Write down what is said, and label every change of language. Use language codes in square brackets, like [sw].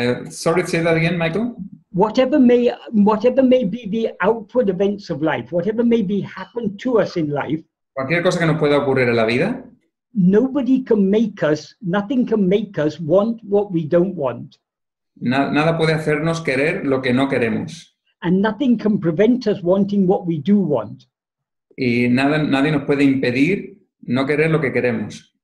[en] Sorry, say that again, Michael. Whatever may be the outward events of life, whatever may be happen to us in life, [es] Cualquier cosa que nos pueda ocurrir en la vida, [en] nothing can make us want what we don't want. [es] nada puede hacernos querer lo que no queremos. [en] And nothing can prevent us wanting what we do want. [es] Y nadie nos puede impedir no querer lo que queremos.